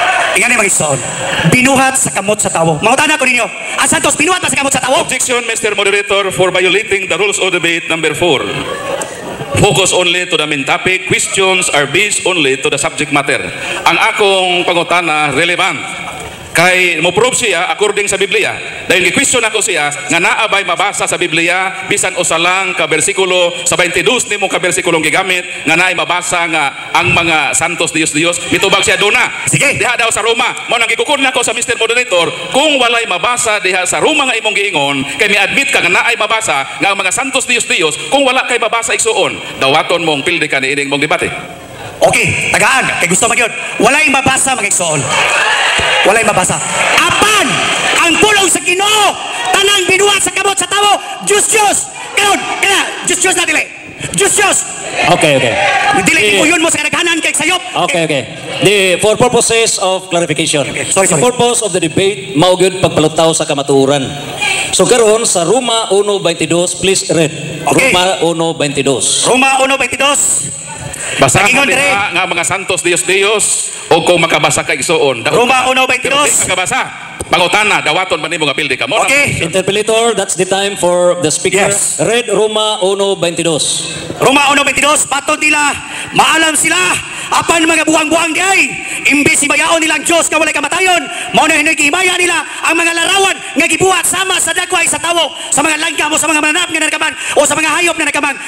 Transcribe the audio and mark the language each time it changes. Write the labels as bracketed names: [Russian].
[Cebuano] Ingani mga igsoon, binuhat sa kamot sa tawo. Mangutana ko ninyo, ang santos binuhat pa sa kamot sa tawo? [English] Objection, Mr. Moderator, for violating the rules of debate number 4. Focus only to the main topic. Questions are based only to the subject matter. [Cebuano] Ang akong pangutana relevant kay mo-prove siya according sa Biblia. Dahil gi-question ako siya nga naabay mabasa sa Biblia bisan usa lang ka bersikulo sa 22 nimo ka bersikulong gigamit nga naay mabasa nga ang mga santos Dios mitubag siya duna. Sige, diha daw sa Roma. Mo nang gikukod nako sa Mr. Moderator, kung walay mabasa diha sa Roma nga imong giingon, kay mi-admit ka nga naay mabasa nga ang mga santos Dios, kung wala kay mabasa igsuon, dawaton mong pildi ka ni ining mong debate. Okay, tagaan. Kay gusto magyod. Walay mabasa mga igsoon. Walay mabasa. Apan ang pulong sa Ginoo tanang binuhat sa kamot sa tawo. Diyos. Karon, Diyos na dili. Diyos. [English] Okay. [Cebuano] Dili mo yun mo sa kanaghanan kay sayop. [English] Okay. For purposes of clarification. Sorry. The purpose of the debate [Cebuano] mao gyud pagpalutaw sa kamatuoran. So karon sa Roma 1:22, [English] please read. Okay. [Cebuano] Roma 1:22. Roma 1:22. Basahan diha nga mga santos Dios o kung makabasa ka igsuon. Roma 1:22. Makabasa. Pangutana, dawaton man nimo nga pildi ka. [English] Okay. Interpolator, that's the time for the speaker. Yes. Read Roma 1:22. [Cebuano] Roma 1:22, patod nila, maalam sila, apan mga buang-buang di ay, imbis himayaon nilang Diyos nga walay kamatayon, mao na hinagihimaya nila ang mga larawan nga gibuhat sama sa dagway sa tawo, sa mga langgam o sa mga mananap nga nagkamang o sa mga hayop nga nagkamang.